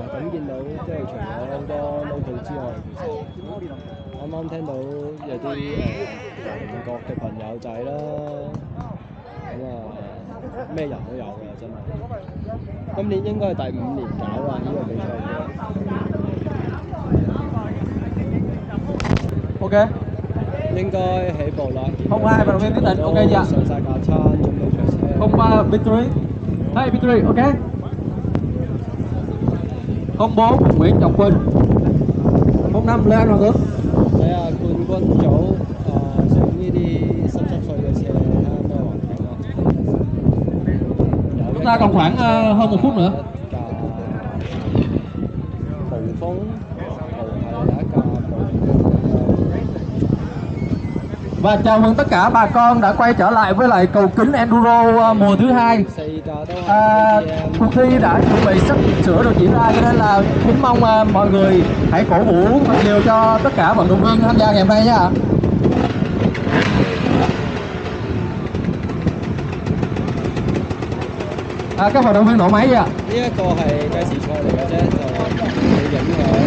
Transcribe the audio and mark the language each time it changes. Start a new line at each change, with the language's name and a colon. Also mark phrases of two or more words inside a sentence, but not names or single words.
Cantonese: 咁見到即係除咗好多 local 之外，其實啱啱聽到有啲韓國嘅朋友仔啦，咁咩人都有㗎，真係。今年應該係第5年搞啦，呢個比賽已經。 OK。應該起步啦。
Vietnamese: Không ai vận động viên quyết định, ok chưa ạ?
Cantonese: 上晒架撐，準備出車。
Vietnamese: Không Victory. Hai Victory, ok. 04 Nguyễn Trọng Quỳnh. 05 Lê Anh Hoàng Ước.
Cantonese: 睇下冠軍組上呢啲濕碎嘅車，睇下咩環境啊。
Vietnamese: Chúng ta còn khoảng hơn 1 phút nữa.
Cantonese: 暴風，係有一架暴風。
Vietnamese: Và chào mừng tất cả bà con đã quay trở lại với lại cầu kính Enduro mùa thứ 2. Cuộc thi đã chuẩn bị sắp sửa được diễn ra, cho nên là kính mong mọi người hãy cổ vũ thật nhiều cho tất cả vận động viên tham gia ngày hôm nay nhé ạ. Các vận động viên nổ máy ạ.
Cantonese: 呢一個係計時賽嚟嘅啫，就冇影響。